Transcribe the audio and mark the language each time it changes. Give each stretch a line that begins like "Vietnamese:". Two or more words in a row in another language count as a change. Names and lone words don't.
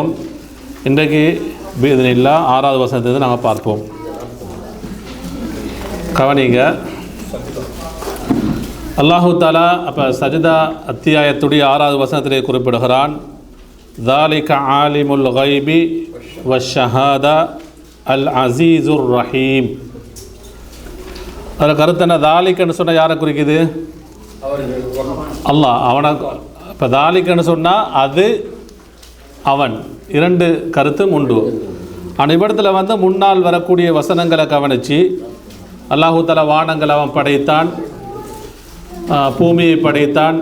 Tamil: இன்றைக்கு பீஇத்னில்லா 6வது வசனத்திலிருந்து நாங்கள் பார்ப்போம். கவனிங்க.
Arabic: الله تعالى
Tamil: அப்போ சஜ்தா அத்தியாயத்துடைய 6வது வசனத்திலே குறிப்பிடுகிறான்,
Arabic: ذَلِكَ عَالِمُ الْغَيْبِ وَالشَّهَادَةِ الْعَزِيزُ الرَّحِيمُ.
Tamil: அதில் கருத்து என்ன? தாலிக்கன்னு சொன்னால் யாரை குறிக்குது? அல்லாஹ். அவனை இப்போ தாலிக்கன்னு சொன்னால் அது அவன். 2 கருத்தும் உண்டு. ஆனால் இவ்விடத்தில் முன்னால் வரக்கூடிய வசனங்களை கவனித்து
Arabic: الله تعالى
Tamil: வானங்கள் அவன் படைத்தான், பூமியை படைத்தான்.